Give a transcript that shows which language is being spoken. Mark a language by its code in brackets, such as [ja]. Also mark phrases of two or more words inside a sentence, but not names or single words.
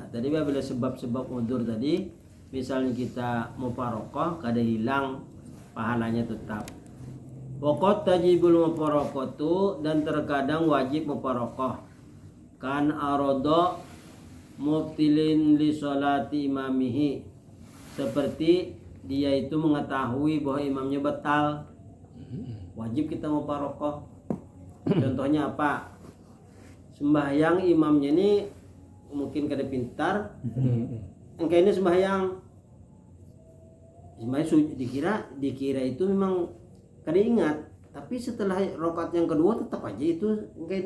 [bjn] Tadi bila sebab-sebab udzur tadi, misalnya kita mufaraqah, kada hilang pahalanya tetap. [ar] وقد تجب المفارقة, [id] dan terkadang wajib mufaraqah. [ar] كأن أراد مبطلا لصلاة إمامه, [id] seperti dia itu mengetahui bahwa imamnya batal, wajib kita mufaraqah. Contohnya apa? [bjn] Sembahyang imamnya ini mungkin kada pintar, engkau ini sembahyang dikira itu memang kada ingat, tapi setelah rakaat yang kedua tetap aja itu engkau ini.